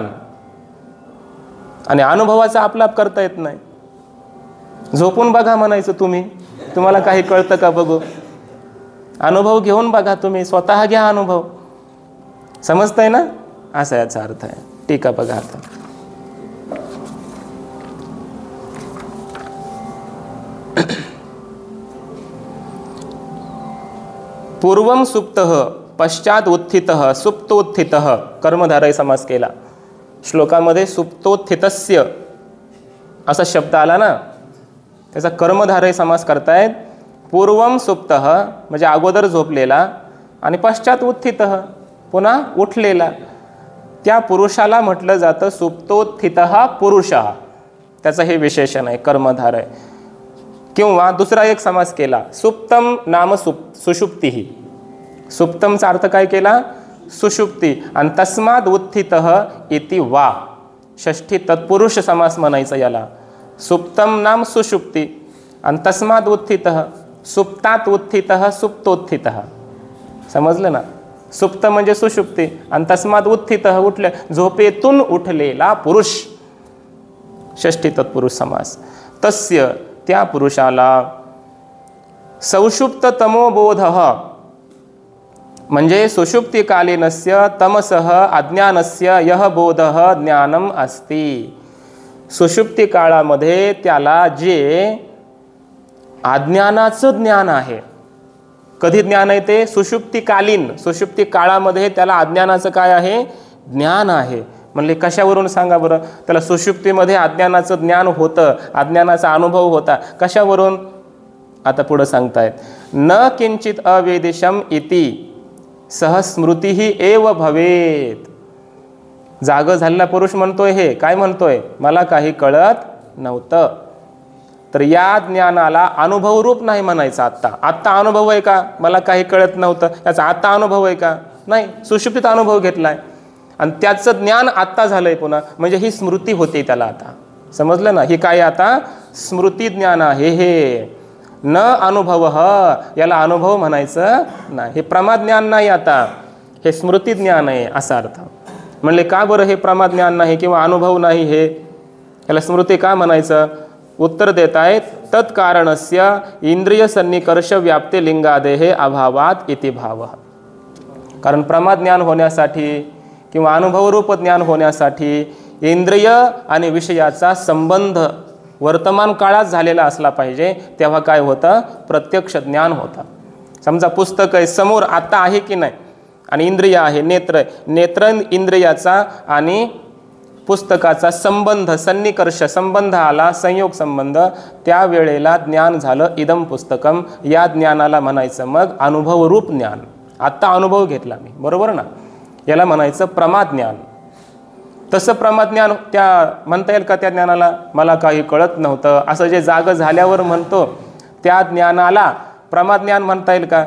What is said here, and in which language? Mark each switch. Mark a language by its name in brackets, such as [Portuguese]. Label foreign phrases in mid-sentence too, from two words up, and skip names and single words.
[Marathi] आणि अनुभवाचा आपलाप करता येत नाही. झोपून बघा म्हणायचं तुम्ही, तुम्हाला काही कळतं का बघू. अनुभव घेऊन बघा तुम्ही, स्वतः घ्या अनुभव. समजतंय ना? असा याचा अर्थ आहे. टीका बघा आता. [Sanskrit] पूर्वम सुप्तः पश्चात उत्थितः सुप्तोत्थितः [Marathi] कर्मधारय समास केला. श्लोकामध्ये सुप्तोत्थितस्य असा शब्द आला ना, त्याचा कर्मधारय समास करतायत. [Sanskrit] पूर्वम सुप्तः [Marathi] म्हणजे अगोदर झोपलेला आणि [Sanskrit] पश्चात उत्थितः [Marathi] पुन्हा उठलेला. त्या पुरुषाला म्हटलं जातं [Sanskrit] सुप्तोत्थितः पुरुषः. [Marathi] त्याचं हे विशेषण आहे कर्मधारय. किंवा दुसरा एक समास केला, [Sanskrit] सुप्तम नाम सुषुप्ती. [Marathi] सुप्तमचा अर्थ काय केला? सुषुप्ती. आणि [Sanskrit] तस्माद उत्थितः इति वा, [Marathi] षष्ठी तत्पुरुष समास म्हणायचा याला. [Sanskrit] सुप्तम नाम सुषुप्ती आणि तस्माद उत्थितः, सुप्तात उत्थितः सुप्तोत्थितः. [Marathi] समजलं ना? सुप्त म्हणजे सुषुप्ती आणि [Sanskrit] तस्माद उत्थितः [Marathi] उठले, झोपेतून उठलेला पुरुष. [Sanskrit] षष्ठी तत्पुरुष समास. तस्य [Marathi] त्या पुरुषाला [Sanskrit] सौषुप्त तमोबोधः म्हणजे सुषुप्तिकालीनस्य तमसः अज्ञानस्य यः बोधः ज्ञानम अस्ति. [Marathi] सुषुप्ती काळामध्ये त्याला जे अज्ञानाचं ज्ञान आहे. कधी ज्ञान आहे ते? सुषुप्तिकालीन. सुषुप्ती काळामध्ये त्याला अज्ञानाचं काय आहे? ज्ञान आहे. म्हणले कशावरून सांगा बरं? त्याला सुषुप्तीमध्ये अज्ञानाचं ज्ञान होतं, अज्ञानाचा अनुभव होता. कशावरून? आता पुढं सांगतायत. [Sanskrit] न किंचित अवेदिशम इति सह स्मृतीही एव भवेत. [Marathi] जाग झालेला पुरुष म्हणतोय, हे काय म्हणतोय? मला काही कळत नव्हतं. तर या ज्ञानाला अनुभवरूप नाही म्हणायचं. आत्ता अनुभव आहे का? मला काही कळत नव्हतं याचा आत्ता अनुभव आहे का? नाही. सुषुप्तीत अनुभव घेतलाय आणि त्याचं ज्ञान आत्ता झालंय पुन्हा, म्हणजे ही स्मृती होते त्याला आता. समजलं ना? ही काय आता? स्मृती ज्ञान आहे हे. न अनुभव, याला अनुभव म्हणायचं नाही, हे प्रमाज्ञान नाही, आता हे स्मृती ज्ञान आहे असा अर्थ. म्हणले का बरं हे प्रमाज्ञान नाही किंवा अनुभव नाही, हे याला स्मृती का म्हणायचं? उत्तर देत आहेत, [Sanskrit] तत्कारणस्य इंद्रिय सन्निकर्ष व्याप्ती लिंगादेहे अभावात इति भाव. [Marathi] कारण प्रमाज्ञान होण्यासाठी किंवा अनुभवरूप ज्ञान होण्यासाठी इंद्रिय आणि विषयाचा संबंध वर्तमान काळात झालेला असला पाहिजे, तेव्हा काय होतं? प्रत्यक्ष ज्ञान होतं. समजा पुस्तक आहे समोर आता आहे की नाही, आणि इंद्रिय आहे, नेत्र इंद्रियाचा आणि पुस्तकाचा संबंध, सन्निकर्ष संबंध आला, संयोग संबंध, त्यावेळेला ज्ञान झालं [Sanskrit] इदम पुस्तकम. [Marathi] या ज्ञानाला म्हणायचं मग अनुभवरूप ज्ञान. आत्ता अनुभव घेतला मी, बरोबर ना, याला म्हणायचं प्रमाज्ञान. तसं प्रमाज्ञान त्या म्हणता येईल का त्या ज्ञानाला? मला काही कळत नव्हतं असं जे जाग झाल्यावर म्हणतो त्या ज्ञानाला प्रमाज्ञान म्हणता येईल का?